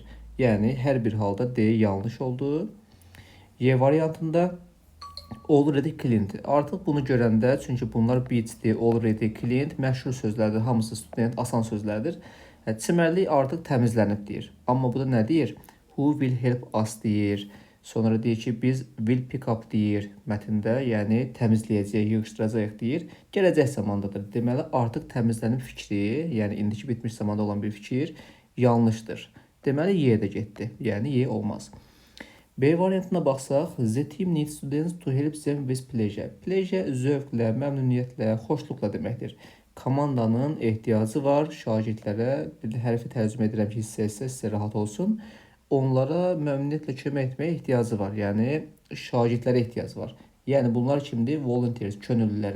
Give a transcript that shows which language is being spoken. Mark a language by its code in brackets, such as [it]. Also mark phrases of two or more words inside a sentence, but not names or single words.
[az] Yəni hər bir halda D yanlış oldu. Y variantında [en] already cleaned. [az] Artıq bunu görəndə, çünki bunlar beachdir, [en] already cleaned, [az] məşhur sözlərdir, hamısı student, asan sözlərdir. Çimərlik artıq təmizlənib deyir. Amma bu da nə deyir? [en] Who will help us [az] deyir. Sonra deyir ki, biz [en] will pick up [az] deyir mətndə, yəni təmizləyəcək, yığışdıracaq deyir. Gələcək zamandadır. Deməli, artıq təmizlənib fikri, yəni indiki bitmiş zamanda olan bir fikir yanlışdır. Deməli, Y-də getdi. Yəni Y olmaz. B variantına baxsaq, [en] the team needs students to help them with pleasure. [az] Pleasure zövqlə, məmnuniyyətlə, xoşluqla deməkdir. Komandanın ehtiyacı var şagirdlərə, bir hərfi tərcümə edirəm ki, sizə rahat olsun. Onlara məmnuniyyətlə kömək etməyə ehtiyacı var. Yəni şagirdlərə ehtiyacı var. Yəni bunlar kimdir? Volunteers, könüllülərə.